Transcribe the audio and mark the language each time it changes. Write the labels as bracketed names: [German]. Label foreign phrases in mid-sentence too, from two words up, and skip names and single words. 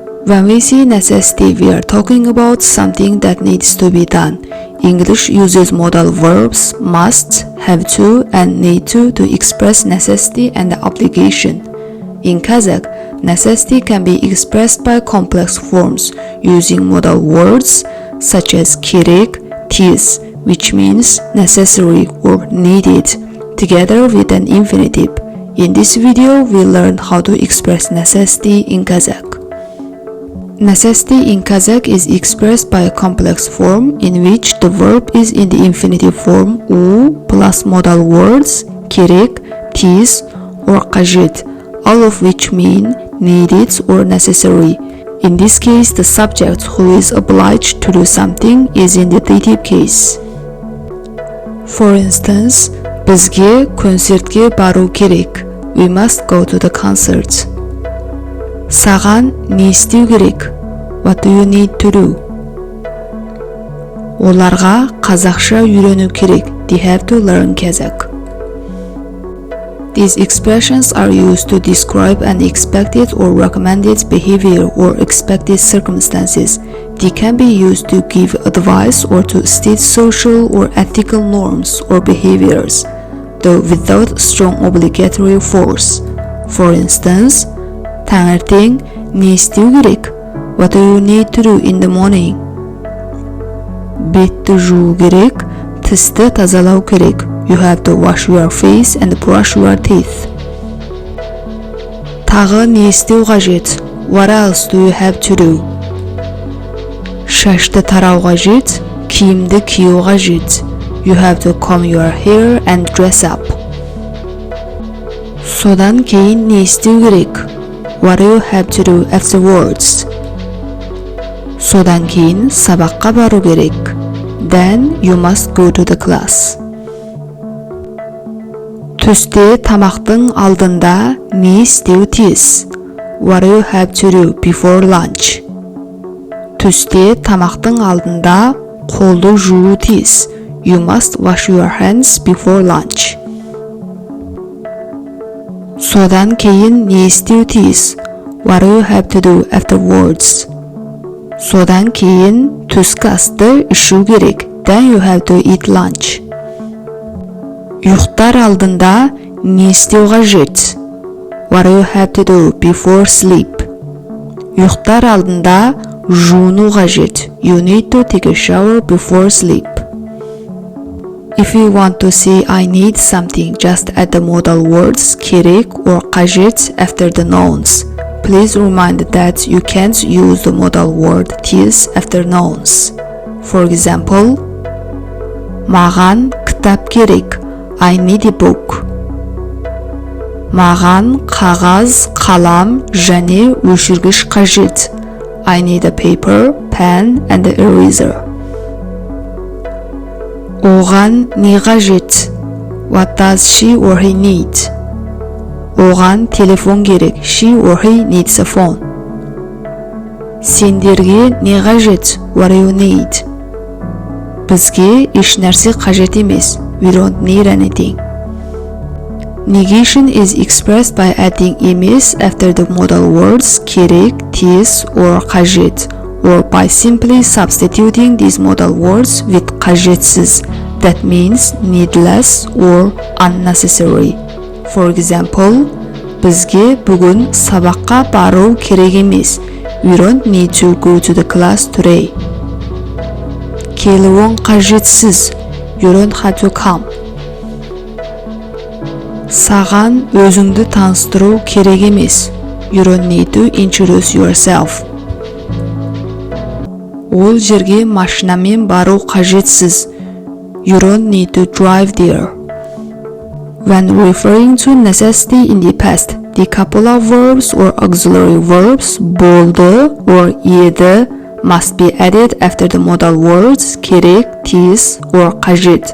[English] When we see necessity, we are talking about something that needs to be done. English uses modal verbs must, have to, and need to express necessity and obligation. In Kazakh, necessity can be expressed by complex forms using modal words such as [Kazakh] керек, тиіс, [English] which means necessary or needed, together with an infinitive. In this video, we learn how to express necessity in Kazakh. Necessity in Kazakh is expressed by a complex form in which the verb is in the infinitive form u plus modal words [Kazakh] керек, тиіс, [English] or қажет, all of which mean needed or necessary. In this case, the subject who is obliged to do something is in the dative case. For instance, [Kazakh] бізге концертке бару керек. [English] We must go to the concert. [Kazakh] Саған не істеу керек? [English] What do you need to do? [Kazakh] Оларға қазақша үйрену керек. [English] They have to learn Kazakh. These expressions are used to describe an expected or recommended behavior or expected circumstances. They can be used to give advice or to state social or ethical norms or behaviors, though without strong obligatory force. For instance, [Kazakh] таңертең не істеу керек? [English] What do you need to do in the morning? [Kazakh] Бетті жуу керек, тісті тазалау керек. [English] You have to wash your face and brush your teeth. [Kazakh] Тағы не істеу қажет? [English] What else do you have to do? [Kazakh] Шашты тарау қажет, киімді кию қажет. [English] You have to comb your hair and dress up. [Kazakh] Содан кейін не істеу керек? [English] What do you have to do afterwards? [Kazakh] Содан кейін сабаққа бару керек. [English] Then you must go to the class. [Kazakh] Түсте тамақтың алдында не істеу тиіс? [English] What do you have to do before lunch? [Kazakh] Түсте тамақтың алдында қолды жуу тиіс. [English] You must wash your hands before lunch. [Kazakh] Содан кейін не істеу тиіс? [English] What do you have to do afterwards? [Kazakh] Содан кейін түскі асты ішу керек. [English] Then you have to eat lunch. [Kazakh] Ұйықтар алдында не істеу қажет? [English] What do you have to do before sleep? [Kazakh] Ұйықтар алдында жуыну қажет. [English] You need to take a shower before sleep. If you want to say I need something, just add the modal words керек or қажет after the nouns. Please remind that you can't use the modal word тиіс after nouns. For example, [Kazakh] маған кітап керек. [English] I need a book. [Kazakh] Маған қағаз, қалам және өшіргіш қажет. [English] I need a paper, pen and an eraser. [Kazakh] Оған не қажет? [English] What does she or he need? [Kazakh] Оған телефон керек. [English] She or he needs a phone. [Kazakh] Сендерге не қажет? [English] What do you need? [Kazakh] Бізге еш нәрсе қажет емес. [English] We don't need anything. Negation is expressed by adding emis after the modal words [Kazakh] керек, тиіс [English] or қажет, or by simply substituting these modal words with қажетсіз. That means needless or unnecessary. For example, [Kazakh] бізге бүгін сабаққа бару керек емес. [English] We don't need to go to the class today. [Kazakh] Келуің қажетсіз. [English] You don't have to come. [Kazakh] Саған өзіңді таныстыру керек емес. [English] You don't need to introduce yourself. [Kazakh] Ол жерге машинамен бару қажетсіз. [English] You don't need to drive there. When referring to necessity in the past, the couple of verbs or auxiliary verbs болды or еді must be added after the modal words [Kazakh] керек, тиіс [English] or қажет.